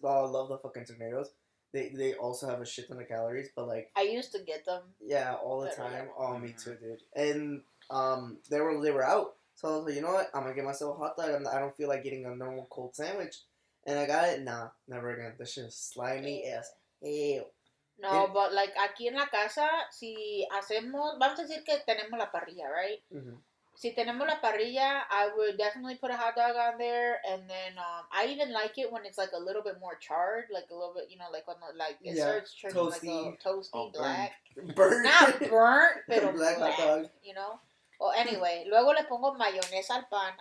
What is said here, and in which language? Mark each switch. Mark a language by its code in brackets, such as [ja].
[en] Oh, I love the fucking tornadoes. They also have a shit ton of calories, but like I used to get them. Yeah, all the time. Oh, me too, dude. And they were out. So I was like, you know what? I'm gonna get myself a hot dog. I don't feel like getting a normal cold sandwich. And I got it. Nah, never again. This shit is slimy as hell. No, but like [es] aquí en la casa, si hacemos, vamos a decir que tenemos la parrilla, [en] right? [es] Si tenemos la parrilla, [en] I would definitely put a hot dog on there, and then I even like it when it's like a little bit more charred, like a little bit, you know, like when it starts turning like a toasty black, burnt, not burnt, pero black hot dog, you know. Well, anyway, [es] luego le pongo mayonesa al pan.